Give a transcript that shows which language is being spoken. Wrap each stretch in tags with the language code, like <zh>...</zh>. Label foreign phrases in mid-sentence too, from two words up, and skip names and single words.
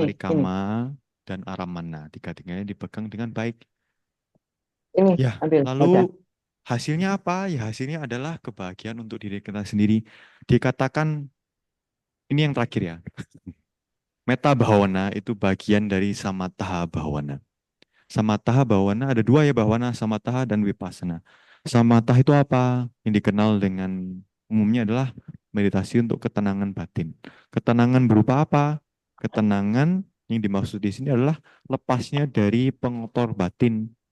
<id>parikama, dan aramana. Tiga-tiganya dipegang dengan baik. Ini, Ya, ambil, baca. lalu hasilnya apa? Ya, hasilnya adalah kebahagiaan untuk diri kita sendiri. Dikatakan, ini yang terakhir ya.</id> <pi>Meta bawana</pi> <id>itu bagian dari</id> <pi>samatha bawana. Samatha bawana</pi> <id>ada dua ya, bawana, samatha dan vipassana. Samatha itu apa? Yang dikenal dengan umumnya adalah meditasi untuk ketenangan batin. Ketenangan berupa apa? Ketenangan yang dimaksud di sini adalah lepasnya dari pengotor batin.</id>